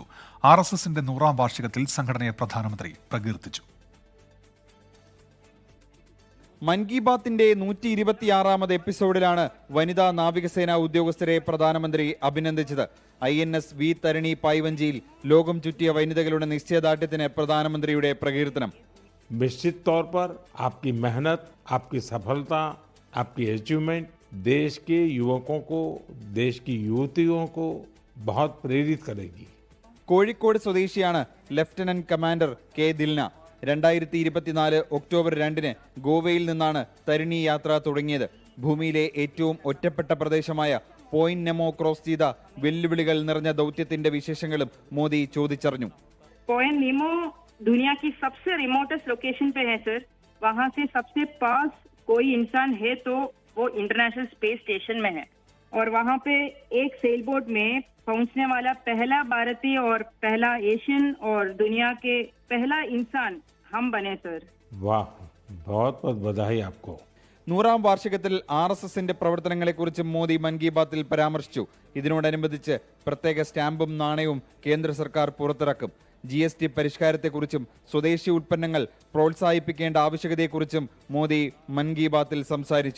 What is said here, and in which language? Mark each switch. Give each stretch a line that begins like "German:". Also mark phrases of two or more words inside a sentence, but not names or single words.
Malayalam: RSSന്റെ 100ാം വാർഷികത്തിൽ സംഘടനയെ പ്രധാനമന്ത്രി പ്രകീർത്തിച്ചു. മൻ കി ബാത്തിന്റെ 126ാമത് എപ്പിസോഡിലാണ് വനിതാ നാവികസേനാ ഉദ്യോഗസ്ഥരെ പ്രധാനമന്ത്രി അഭിനന്ദിച്ചത്. INS വി തരിണി പായ്വഞ്ചിയിൽ ലോകം ചുറ്റിയ വനിതകളുടെ നിശ്ചയദാർഢ്യത്തിന് പ്രധാനമന്ത്രിയുടെ പ്രകീർത്തനം.
Hindi: निश्चित तौर पर आपकी मेहनत, आपकी सफलता, आपकी अचीवमेंट देश के युवकों को, देश की युवतियों को बहुत प्रेरित करेगी.
Malayalam: കോഴിക്കോട് സ്വദേശിയാണ് ലഫ്റ്റനന്റ് കമാൻഡർ കെ ദിൽന. 2024 ഒക്ടോബർ 2-ന് ഗോവയിൽ നിന്നാണ് തരിണി യാത്ര തുടങ്ങിയത്. ഭൂമിയിലെ ഏറ്റവും ഒറ്റപ്പെട്ട പ്രദേശമായ പോയിന്റ് നെമോ ക്രോസ് ചെയ്ത വെല്ലുവിളികൾ നിറഞ്ഞ ദൗത്യത്തിന്റെ വിശേഷങ്ങളും മോദി ചോദിച്ചറിഞ്ഞു.
Hindi: पॉइंट नीमो दुनिया की सबसे
English: remotest location
Hindi: पे है सर. वहाँ से सबसे पास कोई इंसान है तो वो इंटरनेशनल स्पेस स्टेशन में है और वहाँ पे एक
English: sail boat
Hindi: में पहुँचने वाला पहला भारतीय और पहला एशियन और दुनिया के पहला इंसान हम बने सर. वाह, बहुत बहुत बधाई आपको.
Malayalam: 100ാം വാർഷികത്തിൽ RSSന്റെ പ്രവർത്തനങ്ങളെക്കുറിച്ച് മോദി മൻ കി ബാത്തിൽ പരാമർശിച്ചു. ഇതിനോടനുബന്ധിച്ച് പ്രത്യേക സ്റ്റാമ്പും നാണയവും കേന്ദ്ര സർക്കാർ പുറത്തിറക്കും. GST പരിഷ്കാരത്തെക്കുറിച്ചും സ്വദേശി ഉൽപ്പന്നങ്ങൾ പ്രോത്സാഹിപ്പിക്കേണ്ട ആവശ്യകതയെക്കുറിച്ചും മോദി മൻ കി ബാത്തിൽ സംസാരിച്ചു.